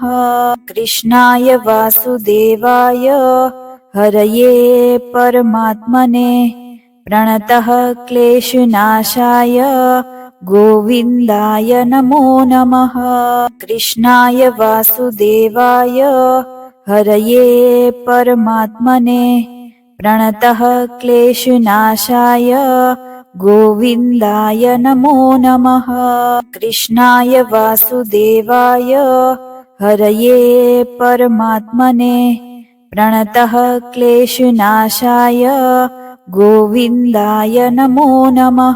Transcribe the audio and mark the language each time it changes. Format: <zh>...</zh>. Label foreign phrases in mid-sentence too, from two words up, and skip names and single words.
<sa>कृष्णाय वासुदेवाय हरये परमात्मने प्रणतः क्लेशनाशाय गोविंदाय नमो नमः. कृष्णाय वासुदेवाय हरये परमात्मने प्रणतः क्लेशनाशाय गोविन्दाय नमो नमः। कृष्णाय वासुदेवाय हरये परमात्मने प्रणतः क्लेशनाशाय गोविन्दाय नमो नमः।</sa>